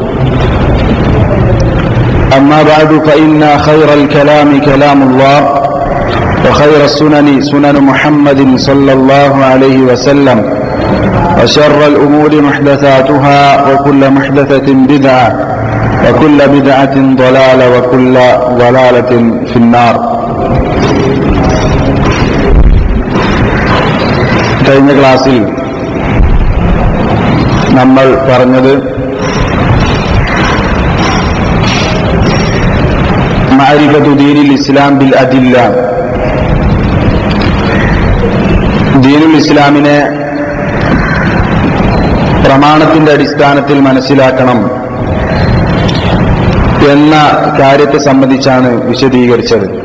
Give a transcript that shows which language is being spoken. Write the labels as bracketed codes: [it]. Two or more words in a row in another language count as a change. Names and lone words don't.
[ar] أما بعد فإن خير الكلام كلام الله وخير السنن سنن محمد صلى الله عليه وسلم وشر الأمور محدثاتها وكل محدثة بدعة وكل بدعة ضلالة وكل ضلالة في النار. [ml] കഴിഞ്ഞ ക്ലാസ്സിൽ നമ്മൾ പറഞ്ഞത് [ar] معرفة دين الإسلام بالأدلة, [ml] ദീനുൽ ഇസ്ലാമിനെ പ്രമാണത്തിന്റെ അടിസ്ഥാനത്തിൽ മനസ്സിലാക്കണം എന്ന കാര്യത്തെ സംബന്ധിച്ചാണ് വിശദീകരിച്ചത്.